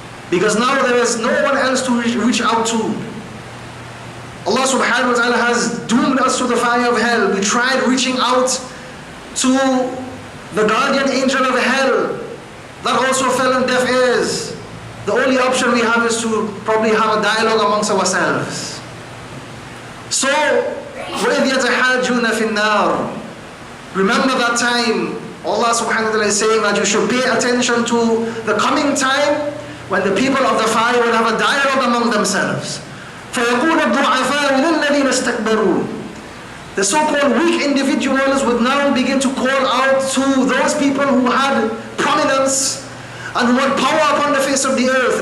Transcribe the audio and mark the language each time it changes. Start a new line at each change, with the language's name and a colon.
English: Because now there is no one else to reach out to. Allah subhanahu wa ta'ala has doomed us to the fire of hell. We tried reaching out to the guardian angel of hell. That also fell on deaf ears. The only option we have is to probably have a dialogue amongst ourselves.
Arabic: So, وَإِذْ يَتَحَاجُّونَ فِي النَّارِ.
English: Remember that time. Allah subhanahu wa ta'ala is saying that you should pay attention to the coming time when the people of the fire will have a dialogue among themselves.
Arabic: فَيَقُولَ الضُّعَفَاءُ لِلَّذِينَ اسْتَكْبَرُوا.
English: The so-called weak individuals would now begin to call out to those people who had prominence and who had power upon the face of the earth.